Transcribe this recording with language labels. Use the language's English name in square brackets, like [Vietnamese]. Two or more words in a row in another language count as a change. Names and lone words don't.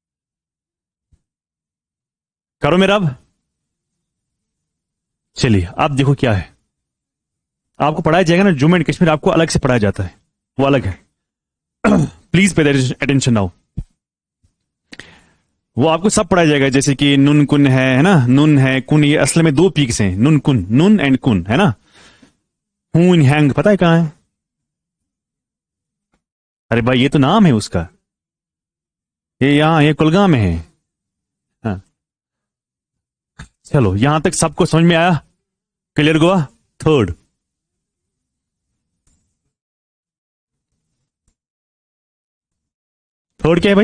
[Hindi] करो मेरा। अब चलिए अब देखो क्या है। आपको पढ़ाया जाएगा ना जम्मू एंड कश्मीर, आपको अलग से पढ़ाया जाता है, वो अलग है। [English] Please pay attention now. [Hindi] वो आपको सब पढ़ाया जाएगा, जैसे कि नुन कुन है ना, नुन है कुन, ये असल में दो पीक्स हैं, नुन कुन, नुन एंड कुन, है ना। हून हैंग पता है कहां है? अरे भाई ये तो नाम है उसका, ये कुलगाम में है। हाँ। चलो यहां तक सबको समझ में आया? क्लियर हुआ? थर्ड क्या है भाई?